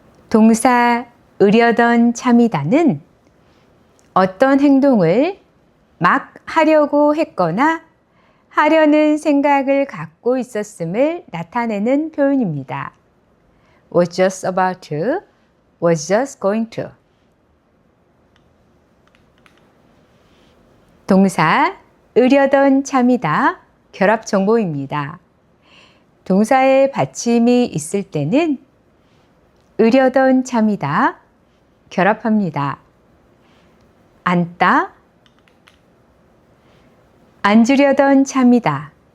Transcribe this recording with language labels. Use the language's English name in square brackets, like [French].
[Korean] 동사 으려던 참이다는 어떤 행동을 막 하려고 했거나 하려는 생각을 갖고 있었음을 나타내는 표현입니다. [English] Was just about to, was just going to. [Korean] 동사 으려던 참이다 결합 정보입니다. 동사의 받침이 있을 때는 으려던 참이다 결합합니다. 앉다, 앉으려던 참이다.